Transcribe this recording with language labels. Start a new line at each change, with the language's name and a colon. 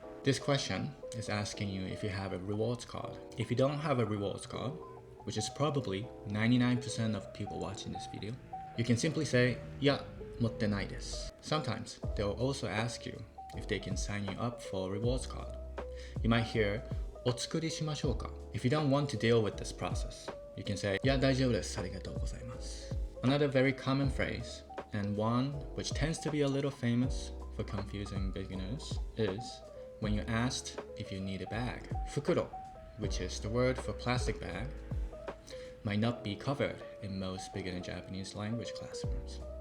English: This question is asking you if you have a rewards card. If you don't have a rewards card, which is probably 99% of people watching this video, you can simply say
Japanese: いや持ってないです.
English: Sometimes they will also ask you if they can sign you up for a rewards card. You might hear
Japanese: お作りしましょうか?
English: If you don't want to deal with this process, you can say
Japanese: いや大丈夫です。ありがとうございます.
English: Another very common phrase, and one which tends to be a little famous for confusing beginners, is when you're asked if you need a bag. Fukuro, which is the word for plastic bag, might not be covered in most beginner Japanese language classrooms.